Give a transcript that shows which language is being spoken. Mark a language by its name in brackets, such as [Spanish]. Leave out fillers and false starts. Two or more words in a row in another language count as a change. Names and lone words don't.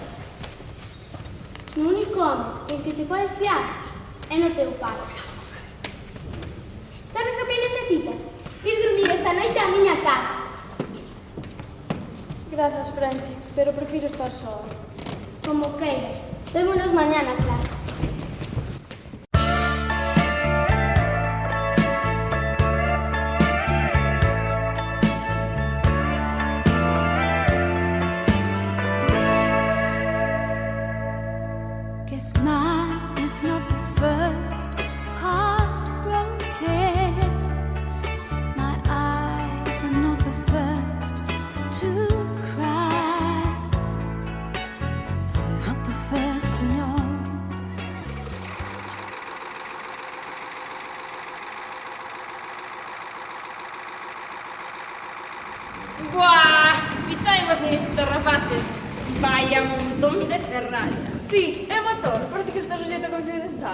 [Galician] O único home en que te podes fiar é no teu pai. Sabes o que necesitas? Ir dormir esta noite á miña casa. Grazas, Franchi, pero prefiro estar soa. Como queiras. Vémonos mañá na clase. [English] Guess mine is not the first heartbroken. My eyes are not the first to cry. I'm not the first to know. [Galician] Buah, fixaimos nisto, rapaces. Vaya montón de ferralla. Sí, é motor. Parece que está suxeito a confidencial.